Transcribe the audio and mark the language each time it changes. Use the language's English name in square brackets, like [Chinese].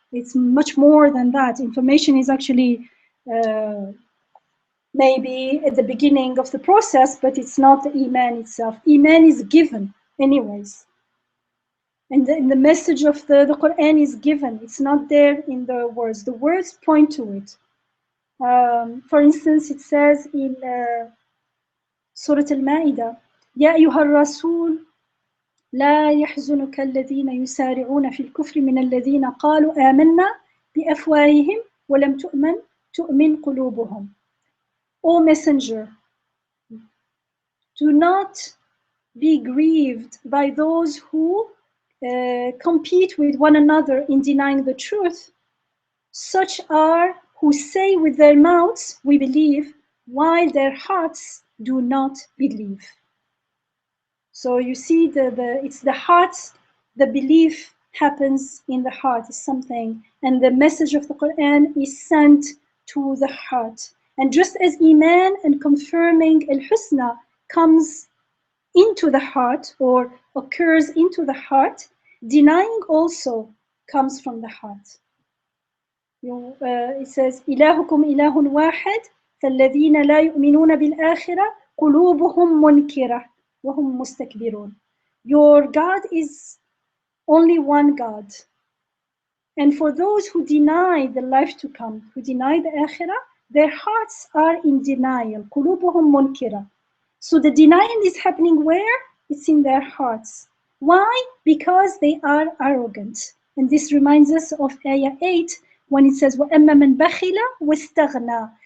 [English] It's much more than that. Information is actually maybe at the beginning of the process, but it's not the Iman itself. Iman is given anyways. And the message of the Quran is given. It's not there in the words. The words point to it. For instance, it says in Surah Al-Ma'idah, [Arabic] يا أيها الرسول لا يحزنك الذين يسارعون في الكفر من الذين قالوا آمنا بأفواههم ولم تؤمن قلوبهم. [English] O Messenger, do not be grieved by those who compete with one another in denying the truth. Such are who say with their mouths, we believe, while their hearts do not believe. So you see, it's the heart, the belief happens in the heart, is something, and the message of the Quran is sent to the heart. And just as Iman and confirming al-Husna comes into the heart or occurs into the heart, denying also comes from the heart. It says, [Arabic] إلهكم إله واحد فالذين لا يؤمنون بالآخرة قلوبهم منكرة وهم مستكبرون. [English] Your God is only one God. And for those who deny the life to come, who deny the Akhirah, their hearts are in denial. [Arabic] قلوبهم منكرة. [English] So the denying is happening where? It's in their hearts. Why? Because they are arrogant. And this reminds us of Ayah 8 when it says, [Arabic] وَأَمَّا مَنْ بَخِلَ وَاسْتَغْنَى.